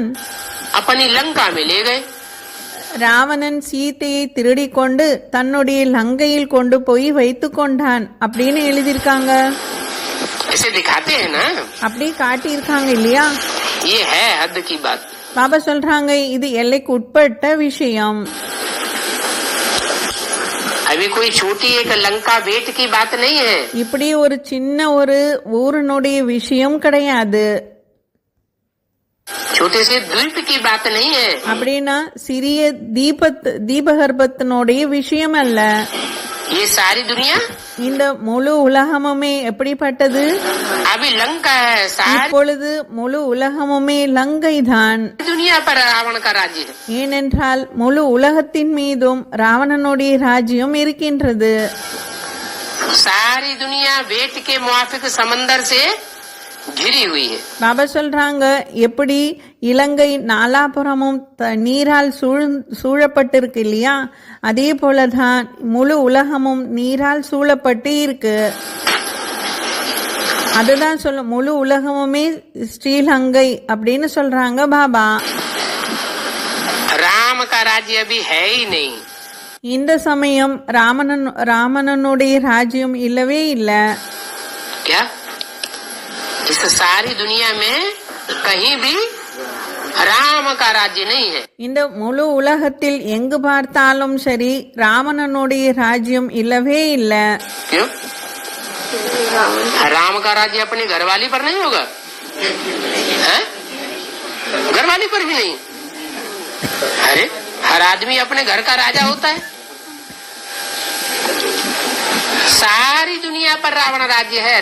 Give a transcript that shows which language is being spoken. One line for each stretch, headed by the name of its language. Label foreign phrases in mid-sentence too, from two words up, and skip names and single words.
Hindi: अपनी लंका में ले गए.
Tamil: ராவணன் சீதையை திருடிக் கொண்டு தன்னுடைய லங்கையில் கொண்டு போய் வைத்து கொண்டான் அப்படின்னு எழுதியிருக்காங்க.
Hindi: ऐसे दिखाते हैं ना.
Tamil: அப்படி காட்டியிருக்காங்க இல்லையா?
Hindi: ये है हद की बात.
Tamil: பாபா சொல்றாங்க இது எல்லைக்கு உட்பட்ட விஷயம்.
Hindi: अभी कोई छोटी एक लंका बेट की बात नहीं है.
Tamil: இப்படி ஒரு சின்ன ஒரு ஊரனுடைய விஷயம் கிடையாது.
Hindi: छोटे से द्वीप की बात नहीं है.
Tamil: அப்படின்னா சிறிய தீபகற்பத்தினுடைய விஷயம் அல்ல.
Hindi: ये सारी दुनिया
Tamil: இந்த முழு உலகமுமே எப்படிப்பட்டது?
Hindi: अभी लंका है. सारी
Tamil: இப்பொழுது முழு உலகமுமே லங்கை தான்.
Hindi: दुनिया पर रावण का राज्य है.
Tamil: ஏனென்றால் முழு உலகத்தின் மீதும் ராவணனுடைய ராஜ்யம் இருக்கின்றது.
Hindi: सारी दुनिया बेट के मुआफिक समंदर से घिरी हुई है.
Tamil: பாபா சொல்றாங்க எப்படி இலங்கை நாலாபுறமும் நீரால் சூழப்பட்டிருக்கு இல்லையா, அதே போலதான் முழு உலகமும் நீரால் சூழப்பட்டு இருக்கு. அதுதான் சொல்ல முழு உலகமுமே ஸ்ரீலங்கை அப்படின்னு சொல்றாங்க பாபா.
Hindi: राम का राज्य अभी है ही नहीं.
Tamil: இந்த சமயம் ராமனுடைய ராஜ்யம் இல்லவே இல்ல.
Hindi: क्या इस सारी दुनिया में कहीं भी राम का राज्य नहीं है.
Tamil: இந்த முழு உலகத்தில் எங்கு பார்த்தாலும் சரி ராவணனுடைய ராஜ்யம் இல்லவே இல்ல.
Hindi: क्यों? राम का राज्य अपनी घरवाली पर नहीं होगा? है? घरवाली पर भी नहीं. अरे हर आदमी अपने घर का राजा होता है. सारी दुनिया पर रावण राज्य है.